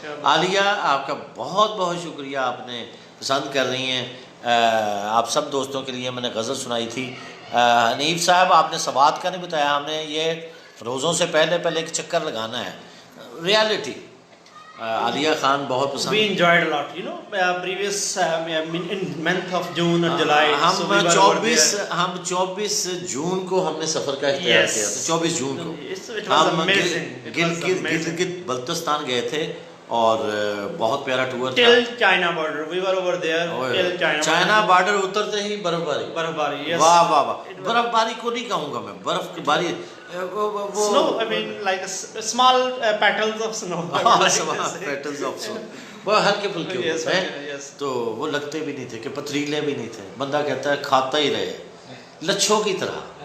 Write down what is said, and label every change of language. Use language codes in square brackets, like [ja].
[ur] عالیہ آپ کا بہت بہت شکریہ, آپ نے پسند کر رہی ہیں. آپ سب دوستوں کے لیے میں نے غزل سنائی تھی. حنیف صاحب آپ نے سوات کا نہیں بتایا, ہم نے یہ روزوں سے پہلے ایک چکر لگانا ہے. ریالٹی عالیہ خان بہت پسند. [en] We enjoyed a lot, you know, previous in month of June or July. [ur] ہم 24 جون کو ہم نے سفر کا اختیار کیا تھا. 24 جون کو ہم گلگت بلتستان گئے تھے, اور بہت پیارا ٹور تھا. [en] Till China border, we were over there. Till [ur] China border اترتے ہی برف باری. برف باری, yes. واہ واہ واہ. برف باری کو نہیں کہوں گا میں, برف کی باری [en] Snow, I mean like small petals of snow. I would like to say. Petals of [ur] so وہ ہلکے پھلکے [en] Yes, [ur] ہوتے ہیں [en] yes. [ur] تو وہ لگتے بھی نہیں تھے کہ پتریلے بھی نہیں تھے. بندہ کہتا ہے کھاتا ہی رہے لچھوں کی طرح.